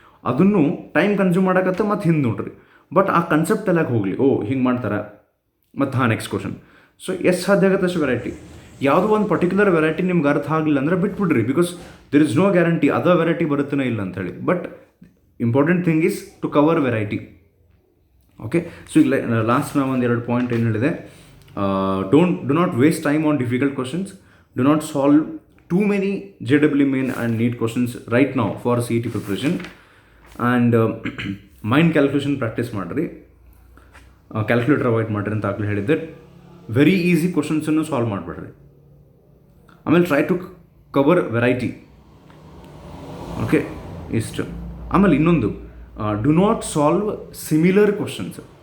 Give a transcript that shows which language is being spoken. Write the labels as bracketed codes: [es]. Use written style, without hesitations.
[kn] ಅದನ್ನು time consume ಮಾಡೋಕತ್ತೆ ಮತ್ತು ಹಿಂದೆ ನೋಡ್ರಿ. ಬಟ್ ಆ ಕನ್ಸೆಪ್ಟ್ ಎಲ್ಲ ಹೋಗಲಿ, ಓ ಹಿಂಗೆ ಮಾಡ್ತಾರೆ ಮತ್ತು ಹಾಂ ನೆಕ್ಸ್ಟ್ ಕ್ವಶನ್. ಸೊ ಎಷ್ಟು ಸಾಧ್ಯ ಆಗುತ್ತೆ ಅಷ್ಟು ವೆರೈಟಿ. ಯಾವುದೋ ಒಂದು ಪರ್ಟಿಕ್ಯುಲರ್ ವೆರೈಟಿ ನಿಮ್ಗೆ ಅರ್ಥ ಆಗಲಿಲ್ಲ ಅಂದರೆ ಬಿಟ್ಬಿಡ್ರಿ. Because [en] there is no guarantee [kn] ಅದ ವೆರೈಟಿ ಬರುತ್ತೇನೋ ಇಲ್ಲ ಅಂಥೇಳಿ. But [en] Important thing is to cover variety. [kn] Okay. So ಈಗ ಲಾಸ್ಟ್ ನಾವು ಒಂದು 2 ಪಾಯಿಂಟ್ ಏನು ಹೇಳಿದೆ, [en] Do not waste time on difficult questions. Do not solve too many JW main and NEET questions right now for CET preparation. And mind calculation practice [kn] ಮಾಡಿರಿ, calculator avoid ಮಾಡಿರಿ ಅಂತ ಆಗಲೇ ಹೇಳಿದ್ದೆ. Very easy ಕ್ವಶನ್ಸನ್ನು solve ಮಾಡಿಬಿಡ್ರಿ. ಆಮೇಲೆ [en] Try to cover variety. [kn] Okay, ಇಷ್ಟು. ಆಮೇಲೆ ಇನ್ನೊಂದು, [en] Do not solve similar questions.